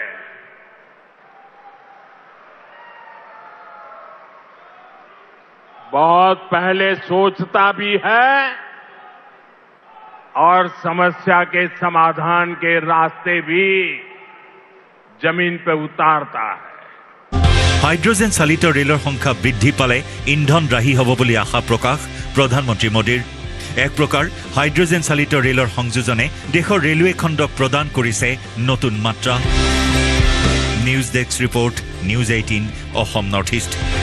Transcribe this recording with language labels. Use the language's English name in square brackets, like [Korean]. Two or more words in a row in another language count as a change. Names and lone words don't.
[Hindi] बहुत पहले सोचता भी है और समस्या के समाधान के रास्ते भी जमीन पे उतारता है। [Assamese] হাইড্ৰজেন চালিত ৰেলৰ সংখ্যা বৃদ্ধি পালে ইন্ধন ৰাহি হ'ব বুলি আশা প্ৰকাশ প্ৰধানমন্ত্ৰী মোদীৰ। এক প্ৰকাৰ হাইড্ৰজেন চালিত ৰেলৰ সংযোজনে দেশৰ ৰেলৱে খণ্ডক প্ৰদান কৰিছে নতুন মাত্ৰা। [English] news desk report, [Assamese] নিউজ 18 অসম নৰ্থ ইষ্ট।